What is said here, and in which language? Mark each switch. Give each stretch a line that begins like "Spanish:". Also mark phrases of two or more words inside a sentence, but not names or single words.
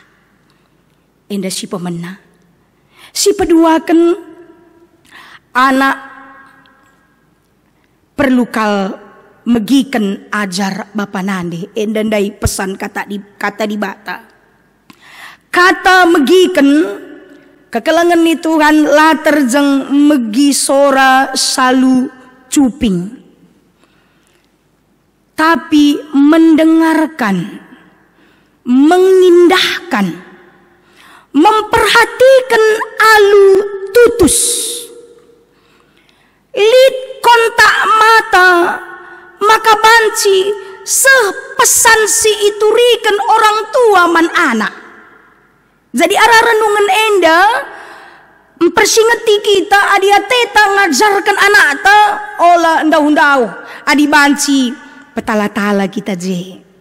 Batak Karo: Enda si pemena si peduakan anak perlu kal megiken ajar bapa nande. Enda ndai pesan kata di bata kata megiken kekelangan ni Tuhan la terjeng megi sora salu cuping, tapi
Indonesian: mendengarkan, mengindahkan, memperhatikan
Batak Karo: alu tutus. Lid
Indonesian: kontak mata
Batak Karo: maka banci sepesan si iturikan orang tua man anak. Jadi arah renungan enda mempersingeti kita adia teta ngajarkan anak ta ola ndau-ndau adi banci petala-tala kita je.